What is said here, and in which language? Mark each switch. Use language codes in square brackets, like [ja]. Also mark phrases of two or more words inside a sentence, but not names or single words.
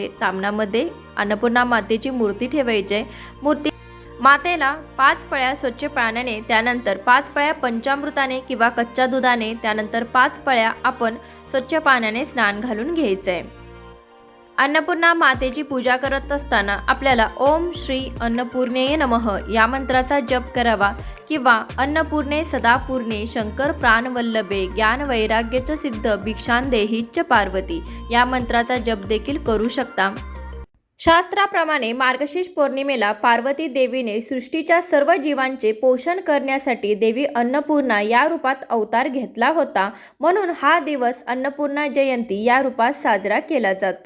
[mr] तामणामध्ये अन्नपूर्णा मातेची मूर्ती ठेवायची. मूर्ती मातेला 5 पळ्या स्वच्छ पाण्याने, त्यानंतर 5 पळ्या पंचामृताने किंवा कच्च्या दुधाने, त्यानंतर 5 पळ्या आपण स्वच्छ पाण्याने स्नान घालून घ्यायचंय. अन्नपूर्णा मातेची पूजा करत असताना आपल्याला [sa] ओम श्री अन्नपूर्णेय नमः [mr] या मंत्राचा जप करावा किंवा [sa] अन्नपूर्णे सदापूर्णे शंकर प्राणवल्लभे ज्ञान वैराग्यच सिद्ध भिक्षांदेहीच पार्वती [mr] या मंत्राचा जप देखील करू शकता. शास्त्राप्रमाणे मार्गशीर्ष पौर्णिमेला पार्वती देवीने सृष्टीच्या सर्व जीवांचे पोषण करण्यासाठी देवी अन्नपूर्णा या रूपात अवतार घेतला होता. म्हणून हा दिवस अन्नपूर्णा जयंती या रूपात साजरा केला जातो.